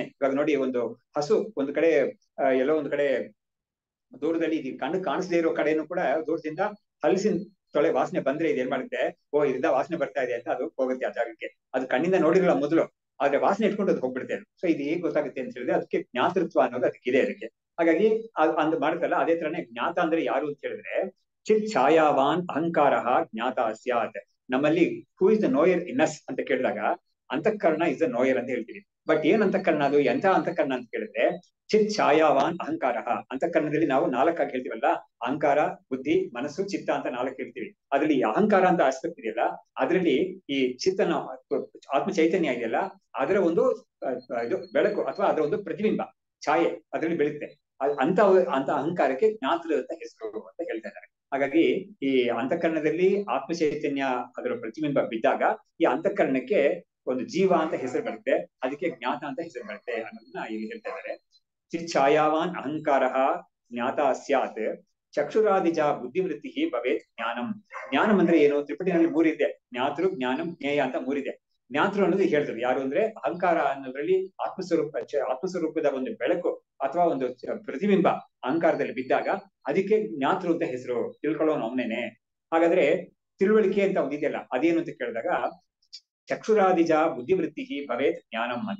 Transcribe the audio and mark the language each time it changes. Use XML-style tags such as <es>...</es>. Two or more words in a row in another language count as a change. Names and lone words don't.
<kn>ಇವಾಗ ನೋಡಿ, ಒಂದು ಹಸು ಒಂದು ಕಡೆ ಎಲ್ಲೋ ಒಂದು ಕಡೆ ದೂರದಲ್ಲಿ ಕಣ್ಣು ಕಾಣಿಸದೇ ಇರೋ ಕಡೆನೂ ಕೂಡ ದೂರದಿಂದ ಹಲಸಿನ ತೊಳೆ ವಾಸನೆ ಬಂದ್ರೆ ಇದು ಏನ್ ಮಾಡುತ್ತೆ, ಓ ಇದರಿಂದ ವಾಸನೆ ಬರ್ತಾ ಇದೆ ಅಂತ ಅದು ಹೋಗುತ್ತೆ ಆ ಜಾಗಕ್ಕೆ. ಅದು ಕಣ್ಣಿಂದ ನೋಡಿರಲ್ಲ ಮೊದಲು, ಆದ್ರೆ ವಾಸನೆ ಇಟ್ಕೊಂಡು ಅದು ಹೋಗ್ಬಿಡುತ್ತೆ. ಸೊ ಇದು ಹೇಗ್ ಗೊತ್ತಾಗುತ್ತೆ ಅಂತ ಹೇಳಿದ್ರೆ ಅದಕ್ಕೆ ಜ್ಞಾತೃತ್ವ ಅನ್ನೋದು ಅದಕ್ಕಿದೆ ಅದಕ್ಕೆ. ಹಾಗಾಗಿ ಅಂದ್ ಮಾಡುತ್ತಲ್ಲ, ಅದೇ ತರನೇ ಜ್ಞಾತ ಅಂದ್ರೆ ಯಾರು ಅಂತ ಹೇಳಿದ್ರೆ</kn> <sa>ಚಿತ್ ಛಾಯಾವಾನ್ ಅಹಂಕಾರ ಜ್ಞಾತ ಸ್ಯಾತ್.</sa> <kn>ನಮ್ಮಲ್ಲಿ</kn> <en>who is the knower in us</en> <kn>ಅಂತ ಕೇಳಿದಾಗ ಅಂತಃಕರಣ</kn> <en>is the knower</en> <kn>ಅಂತ ಹೇಳ್ತೀವಿ. ಬಟ್ ಏನ್ ಅಂತಃಕರಣ, ಅದು ಎಂಥ ಅಂತಃಕರಣ ಅಂತ ಕೇಳಿದ್ರೆ</kn> <sa>ಚಿತ್ ಛಾಯಾವಾನ್ ಅಹಂಕಾರ.</sa> <kn>ಅಂತಃಕರಣದಲ್ಲಿ ನಾವು ನಾಲ್ಕಾಗಿ ಹೇಳ್ತೀವಲ್ಲ, ಅಹಂಕಾರ, ಬುದ್ಧಿ, ಮನಸ್ಸು, ಚಿತ್ತ ಅಂತ ನಾಲ್ಕು ಹೇಳ್ತೀವಿ. ಅದ್ರಲ್ಲಿ ಅಹಂಕಾರ ಅಂತ ಆಸ್ಪೆಕ್ಟ್ ಇದೆಯಲ್ಲ, ಅದರಲ್ಲಿ ಈ ಚಿತ್ತನ ಆತ್ಮ ಚೈತನ್ಯ ಇದೆಯಲ್ಲ, ಅದರ ಒಂದು ಇದು ಬೆಳಕು ಅಥವಾ ಅದರ ಒಂದು ಪ್ರತಿಬಿಂಬ ಛಾಯೆ ಅದರಲ್ಲಿ ಬೆಳುತ್ತೆ. ಅಂತ ಅಹಂಕಾರಕ್ಕೆ ಜ್ಞಾತೃ ಅಂತ ಹೆಸರು ಅಂತ ಹೇಳ್ತಾ ಇದ್ದಾರೆ. ಹಾಗಾಗಿ ಈ ಅಂತಃಕರಣದಲ್ಲಿ ಆತ್ಮ ಚೈತನ್ಯ ಅದರ ಪ್ರತಿಬಿಂಬ ಬಿದ್ದಾಗ ಈ ಅಂತಃಕರಣಕ್ಕೆ ಒಂದು ಜೀವ ಅಂತ ಹೆಸರು ಬರುತ್ತೆ, ಅದಕ್ಕೆ ಜ್ಞಾತ ಅಂತ ಹೆಸರು ಬರುತ್ತೆ ಅನ್ನೋದನ್ನ ಇಲ್ಲಿ ಹೇಳ್ತಾ ಇದ್ದಾರೆ.</kn> <sa>ಚಿತ್ ಛಾಯಾವಾನ್ ಅಹಂಕಾರ ಜ್ಞಾತ ಸ್ಯಾತ್ ಚಕ್ಷುರಾದಿಜ ಬುದ್ಧಿವೃತ್ತಿ ಭವೇತ್ ಜ್ಞಾನಂ.</sa> <kn>ಜ್ಞಾನಂ ಅಂದ್ರೆ ಏನು, ತ್ರಿಪುಟಿನಲ್ಲಿ ಮೂರಿದೆ, ಜ್ಞಾತೃ, ಜ್ಞಾನಂ, ಜ್ಞೇಯ ಅಂತ ಮೂರಿದೆ. ಜ್ಞಾತೃ ಅನ್ನೋದು ಹೇಳಿದ್ರು ಯಾರು ಅಂದ್ರೆ ಅಹಂಕಾರ ಅನ್ನೋದ್ರಲ್ಲಿ ಆತ್ಮಸ್ವರೂಪದ ಒಂದು ಬೆಳಕು ಅಥವಾ ಒಂದು ಪ್ರತಿಬಿಂಬ ಅಹಂಕಾರದಲ್ಲಿ ಬಿದ್ದಾಗ ಅದಕ್ಕೆ ಜ್ಞಾತೃ ಅಂತ ಹೆಸರು. ತಿಳ್ಕೊಳ್ಳೋನು ಅವನೇನೆ. ಹಾಗಾದ್ರೆ ತಿಳುವಳಿಕೆ ಅಂತ ಒಂದಿದೆಯಲ್ಲ, ಅದೇನು ಅಂತ ಕೇಳಿದಾಗ</kn> <sa>ಚಕ್ಷುರಾದಿಜ ಬುದ್ಧಿವೃತ್ತಿ ಭವೇತ್ ಜ್ಞಾನಂ</sa> <kn>ಅಂತ.</kn>